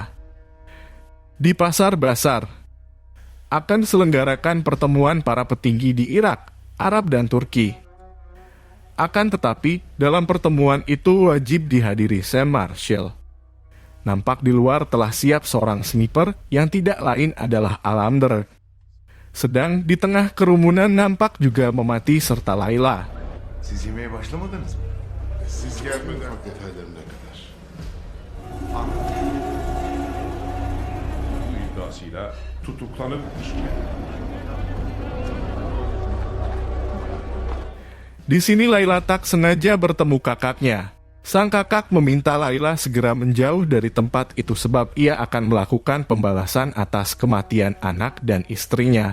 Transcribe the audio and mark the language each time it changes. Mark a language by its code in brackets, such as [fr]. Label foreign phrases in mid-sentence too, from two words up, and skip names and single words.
[id] Di Pasar Basar akan diselenggarakan pertemuan para petinggi di Irak, Arab, dan Turki. Akan tetapi, dalam pertemuan itu wajib dihadiri Sam Marshall. Nampak di luar telah siap seorang sniper yang tidak lain adalah Alemdar. Sedang di tengah kerumunan nampak juga memati serta Layla. [tr] Siz yemeğe başlamadınız mı? Siz gelmeden detaylarına kadar. Bu iddiasıyla tutuklanıp [id] Di sini Layla tak sengaja bertemu kakaknya. Sang kakak meminta Layla segera menjauh dari tempat itu sebab ia akan melakukan pembalasan atas kematian anak dan istrinya.